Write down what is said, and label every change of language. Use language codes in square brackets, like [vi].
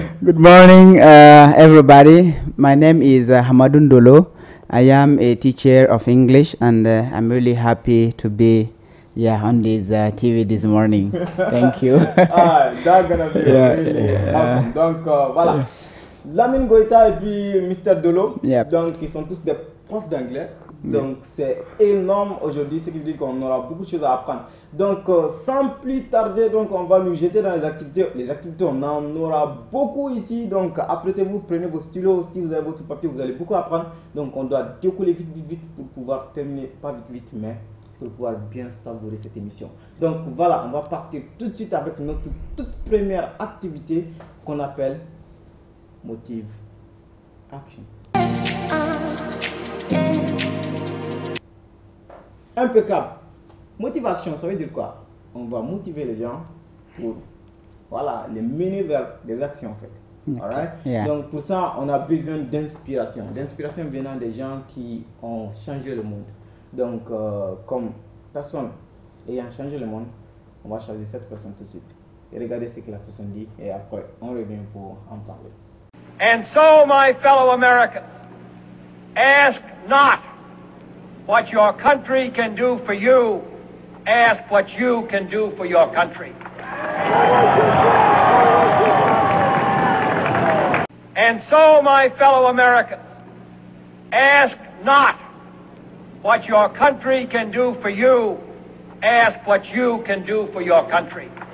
[en] Good morning, everybody. My name is Hamadun Dolo. I am a teacher of English, and I'm really happy to be on this TV this morning. Thank you. That's gonna be really awesome. [fr] Donc voilà. Lamine Goïta et puis Mr. Dolo. [en] Yep. [fr] Donc ils sont tous des profs d'anglais. Donc c'est énorme aujourd'hui, ce qui veut dire qu'on aura beaucoup de choses à apprendre. Donc sans plus tarder, donc on va nous jeter dans les activités. Les activités, on en aura beaucoup ici. Donc apprêtez-vous, prenez vos stylos. Si vous avez votre papier, vous allez beaucoup apprendre. Donc on doit décoller vite pour pouvoir terminer, pas vite, mais pour pouvoir bien savourer cette émission. Donc voilà, on va partir tout de suite avec notre toute première activité qu'on appelle Motive Action. Impeccable. Motive Action, ça veut dire quoi? On va motiver les gens pour les mener vers des actions en fait. [en] Okay. Alright? Yeah. [fr] Donc pour ça, on a besoin d'inspiration. D'inspiration venant des gens qui ont changé le monde. Donc comme personne ayant changé le monde, on va choisir cette personne tout de suite. Et regardez ce que la personne dit et après on revient pour en parler. [en] And so, my fellow Americans, ask not what your country can do for you, ask what you can do for your country. And so, my fellow Americans, ask not what your country can do for you, ask what you can do for your country.